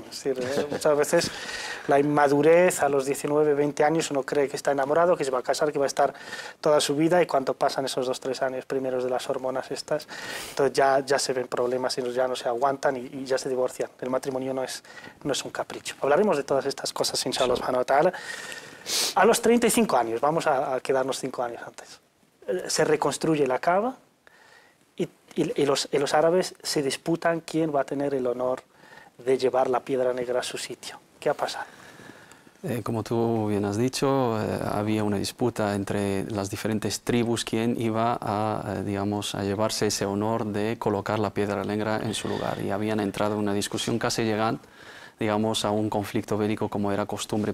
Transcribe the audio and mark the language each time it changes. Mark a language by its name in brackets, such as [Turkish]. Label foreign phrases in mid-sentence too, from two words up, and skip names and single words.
[Spanish] Es decir, muchas veces la inmadurez, a los 19, 20 años, uno cree que está enamorado, que se va a casar, que va a estar toda su vida, y cuando pasan esos 2 o 3 años primeros de las hormonas estas, entonces ya se ven problemas y ya no se aguantan y ya se divorcian. El matrimonio no es un capricho. Hablaremos de todas estas cosas, [Arabic] إن شاء الله سبحانه وتعالى. [Spanish] A los 35 años, vamos a quedarnos 5 años antes, se reconstruye la Kaaba y los árabes se disputan quién va a tener el honor de llevar la piedra negra a su sitio. ¿Qué ha pasado? Como tú bien has dicho, había una disputa entre las diferentes tribus quién iba a llevarse ese honor de colocar la piedra negra en su lugar, y habían entrado en una discusión casi llegando, digamos, a un conflicto bélico, como era costumbre.